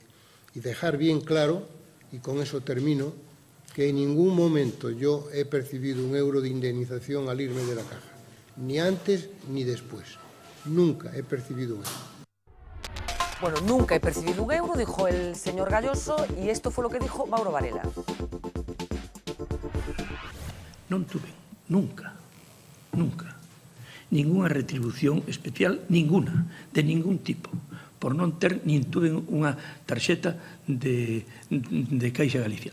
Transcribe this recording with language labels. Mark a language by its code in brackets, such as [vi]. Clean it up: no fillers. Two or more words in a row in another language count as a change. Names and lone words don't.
[es] Y dejar bien claro, y con eso termino, que en ningún momento yo he percibido un euro de indemnización al irme de la Caja, ni antes ni después. Nunca he percibido un euro. Bueno, nunca he percibido un euro, dijo el señor Galloso, y esto fue lo que dijo Mauro Varela. [gl] Non [es] tuve nunca ninguna retribución especial, ninguna, de ningún tipo, [gl] por non ter, nin tuve unha tarxeta de Caixa Galicia.